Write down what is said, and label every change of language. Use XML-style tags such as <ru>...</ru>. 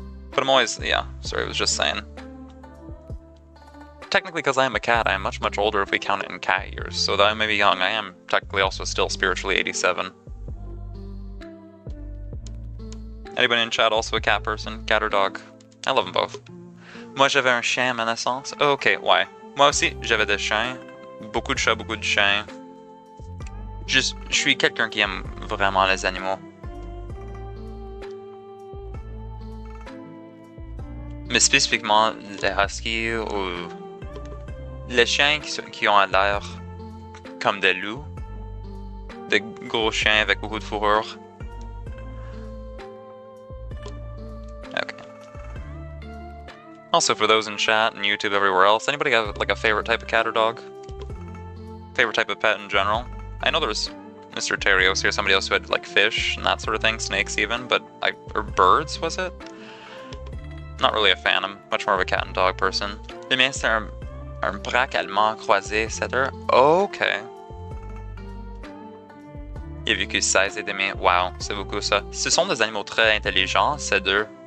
<en>But I'm always, yeah, sorry, I was just saying. Technically, because I am a cat, I am much older if we count it in cat years. So though I may be young, I am technically also still spiritually 87. Anybody in chat also a cat person? Cat or dog? I love them both.</en> <fr>Moi, j'avais un chien à ma naissance. Oh, ok, ouais. Moi aussi, j'avais des chiens. Beaucoup de chats, beaucoup de chiens. Je suis quelqu'un qui aime vraiment les animaux. Mais spécifiquement les huskies ou les chiens qui ont l'air comme des loups. Des gros chiens avec beaucoup de fourrure.</fr> <en>Okay. Also, for those in chat and YouTube everywhere else, anybody have like a favorite type of cat or dog? Favorite type of pet in general? I know there's Mr. Terrios here, somebody else who had like fish and that sort of thing, snakes even, but or birds, was it? Not really a fan, I'm much more of a cat and dog person.</en> <fr>Le mien c'est un braque allemand croisé setter. Ok. Il a vécu 16 et demi. Wow, c'est beaucoup ça. Ce sont des animaux très intelligents, ces deux.</fr>